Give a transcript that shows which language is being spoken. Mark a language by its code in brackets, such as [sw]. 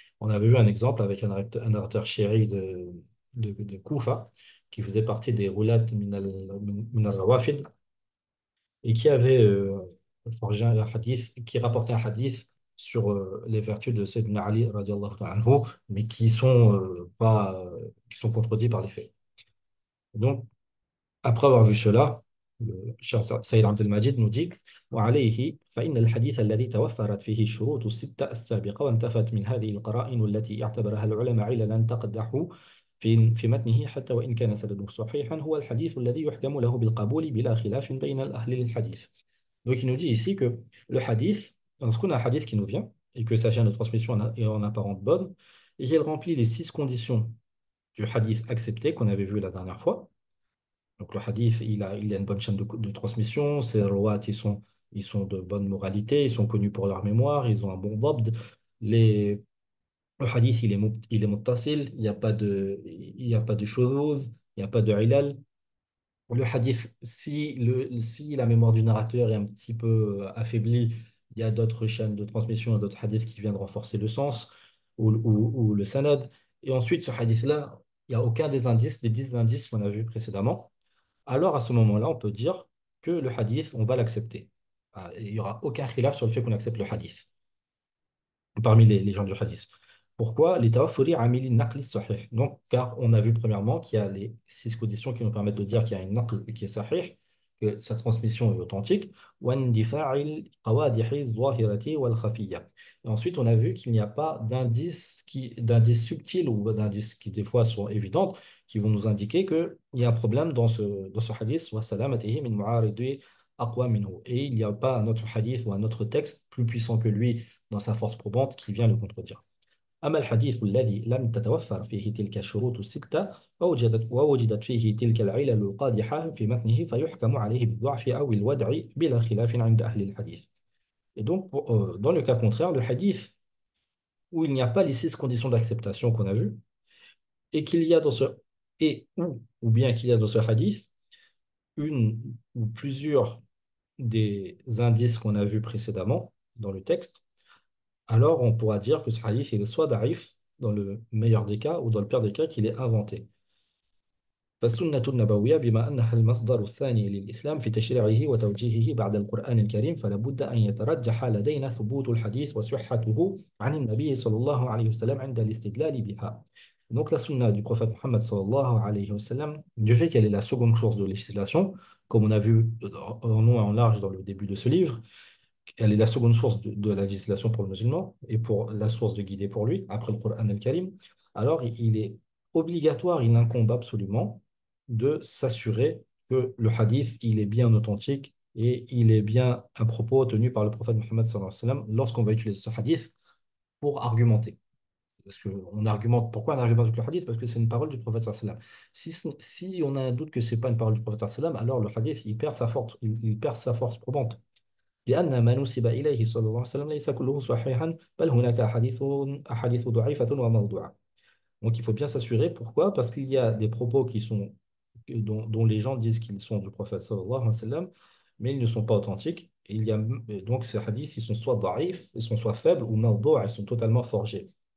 [fr] On avait vu un exemple avec un orateur chéri de Koufa, qui faisait partie des roulat min al-rawafid, et qui avait forgé un hadith, qui rapportait un hadith sur les vertus de Sayyidina Ali radiallahu ta'ala anhu, mais qui sont pas qui sont contredits par les faits. Donc, après avoir vu cela, le Cheikh Saïd Abdel Majid nous dit [ar] وعليه فإن الحديث الذي توفرت فيه الشروط الستة السابقة وانتفت من هذه القرائن التي اعتبرها العلماء عللا تقدح في متنه حتى وإن كان سنده صحيحا هو الحديث الذي يحكم له بالقبول بلا خلاف بين الأهل للحديث. [fr] Donc il nous dit ici que le hadith, lorsqu'on a un hadith qui nous vient et que sa chaîne de transmission est en apparente bonne et qu'elle remplit les six conditions du hadith accepté qu'on avait vu la dernière fois. Donc le hadith, il a une bonne chaîne de transmission, ses rawat, ils sont de bonne moralité, ils sont connus pour leur mémoire, ils ont un bon dabd. Le hadith, il est muttasil, il y a pas de shuzuz, il n'y a pas de ilal. Le hadith, si la mémoire du narrateur est un petit peu affaiblie, il y a d'autres chaînes de transmission, d'autres hadiths qui viennent renforcer le sens ou le sanad. Et ensuite, ce hadith-là, il n'y a aucun des indices, des 10 indices qu'on a vus précédemment. Alors à ce moment-là, on peut dire que le hadith, on va l'accepter. Il n'y aura aucun khilaf sur le fait qu'on accepte le hadith parmi les gens du hadith. Pourquoi? [ar] لتوفر عامل النقل الصحيح. [fr] Donc, car on a vu premièrement qu'il y a les six conditions qui nous permettent de dire qu'il y a une naql qui est sahih, que sa transmission est authentique. [ar] واندفاع القوادح الظاهرة والخفية. [fr] Et ensuite, on a vu qu'il n'y a pas d'indices subtils ou d'indices qui des fois sont évidents, qui vont nous indiquer qu'il y a un problème dans ce hadith. [ar] وسلامته من معارض أقوى منه. [fr] Et il n'y a pas un autre hadith ou un autre texte plus puissant que lui dans sa force probante qui vient le contredire. [ar] أما الحديث الذي لم تتوفر فيه تلك الشروط الستة ووجدت فيه تلك العلل القادحة في متنه فيحكم عليه بالضعف أو الودع بلا خلاف عند أهل الحديث. [fr] Et donc, dans le cas contraire, le hadith où il n'y a pas les six conditions d'acceptation qu'on a vues, et qu'il y a dans ce ou bien qu'il y a dans ce hadith une ou plusieurs des indices qu'on a vus précédemment dans le texte, alors on pourra dire que ce hadith il est soit da'if dans le meilleur des cas ou dans le pire des cas qu'il est inventé. [ar] فالسنة النبوية بما أنها المصدر الثاني للإسلام في تشريعه وتوجيهه بعد القرآن الكريم فلا بد أن يترجح لدينا ثبوت الحديث وصحته عن النبي صلى الله عليه وسلم عند الاستدلال بها. [fr] Donc la sunna du prophète Mohammed sallallahu alayhi wa sallam, du fait qu'elle est la seconde source de législation, comme on a vu en long et en large dans le début de ce livre, elle est la seconde source de la législation pour le musulman et pour la source de guidée pour lui, après le Coran al-Karim. Alors, il est obligatoire, il incombe absolument de s'assurer que le hadith, il est bien authentique et il est bien un propos tenu par le prophète Mohammed sallallahu alayhi wa sallam lorsqu'on va utiliser ce hadith pour argumenter. Parce qu'on argumente, pourquoi on argumente avec le hadith? Parce que c'est une parole du prophète sallallahu alayhi wa sallam. Si on a un doute que ce n'est pas une parole du prophète sallallahu alayhi wa sallam, alors le hadith, il perd sa force probante. [ar] لأن ما نسب إليه صلى الله عليه وسلم ليس كله صحيحا بل هناك أحاديث ضعيفة وموضوعة. [fr] Donc il faut bien s'assurer. Pourquoi? Parce qu'il y a des propos dont les gens disent qu'ils sont du prophète sallallahu alayhi wa sallam, mais ils ne sont pas authentiques. Et donc ces hadiths, ils sont soit daif, ils sont soit faibles, ou mawdou', ils sont totalement forgés.